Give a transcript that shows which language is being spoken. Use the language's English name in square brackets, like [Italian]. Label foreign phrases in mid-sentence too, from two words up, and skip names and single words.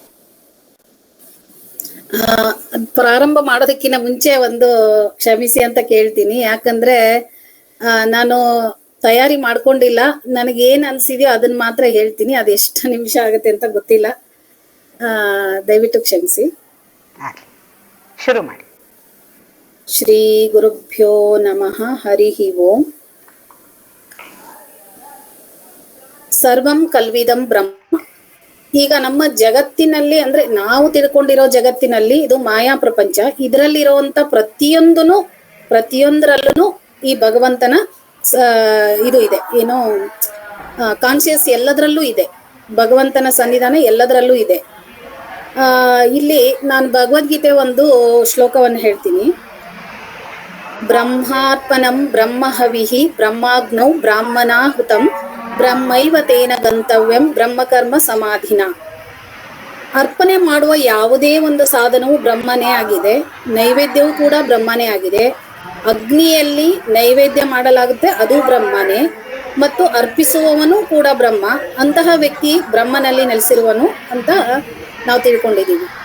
[Kannada] ಪ್ರಾರಂಭ ಮಾಡೋದಕ್ಕಿಂತ ಮುಂಚೆ ಒಂದು ಕ್ಷಮಿಸಿ ಅಂತ ಕೇಳ್ತೀನಿ. ಯಾಕಂದ್ರೆ ನಾನು ತಯಾರಿ ಮಾಡ್ಕೊಂಡಿಲ್ಲ. ನನಗೇನ್ ಅನ್ಸಿದ್ಯೋ ಅದನ್ನ ಮಾತ್ರ ಹೇಳ್ತೀನಿ. ಅದು ಎಷ್ಟು ನಿಮಿಷ ಆಗುತ್ತೆ ಅಂತ ಗೊತ್ತಿಲ್ಲ. ದಯವಿಟ್ಟು ಕ್ಷಮಿಸಿ. ಶುರು ಮಾಡಿ. [Sanskrit] ಶ್ರೀ ಗುರುಭ್ಯೋ ನಮಃ. ಹರಿ ಓಂ. ಸರ್ವಂ ಕಲ್ವಿದಂ ಬ್ರಹ್ಮ. [Kannada] ಈಗ ನಮ್ಮ ಜಗತ್ತಿನಲ್ಲಿ, ಅಂದ್ರೆ ನಾವು ತಿಳ್ಕೊಂಡಿರೋ ಜಗತ್ತಿನಲ್ಲಿ ಇದು ಮಾಯಾ ಪ್ರಪಂಚ. ಇದರಲ್ಲಿರುವಂತ ಪ್ರತಿಯೊಂದರಲ್ಲೂ ಈ ಭಗವಂತನ ಇದು ಇದೆ. ಏನೋ ಕಾನ್ಶಿಯಸ್ ಎಲ್ಲದರಲ್ಲೂ ಇದೆ. ಭಗವಂತನ ಸನ್ನಿಧಾನ ಎಲ್ಲದರಲ್ಲೂ ಇದೆ. ಇಲ್ಲಿ ನಾನು ಭಗವದ್ಗೀತೆ ಒಂದು ಶ್ಲೋಕವನ್ನು ಹೇಳ್ತೀನಿ. [Sanskrit] ಬ್ರಹ್ಮಾರ್ಪಣಂ ಬ್ರಹ್ಮಹವಿಹಿ ಬ್ರಹ್ಮಾಗ್ನೌ ಬ್ರಾಹ್ಮಣಾಹುತಂ ಬ್ರಹ್ಮೈವ ತೇನ ಗಂತವ್ಯಂ ಬ್ರಹ್ಮಕರ್ಮ ಸಮಾಧಿನ. [Kannada] ಅರ್ಪಣೆ ಮಾಡುವ ಯಾವುದೇ ಒಂದು ಸಾಧನವು ಬ್ರಹ್ಮನೇ ಆಗಿದೆ. ನೈವೇದ್ಯವೂ ಕೂಡ ಬ್ರಹ್ಮನೇ ಆಗಿದೆ. ಅಗ್ನಿಯಲ್ಲಿ ನೈವೇದ್ಯ ಮಾಡಲಾಗುತ್ತೆ, ಅದು ಬ್ರಹ್ಮನೇ. ಮತ್ತು ಅರ್ಪಿಸುವವನು ಕೂಡ ಬ್ರಹ್ಮ. ಅಂತಹ ವ್ಯಕ್ತಿ ಬ್ರಹ್ಮನಲ್ಲಿ ನೆಲೆಸಿರುವನು ಅಂತ ನಾವು ತಿಳ್ಕೊಂಡಿದ್ದೀವಿ.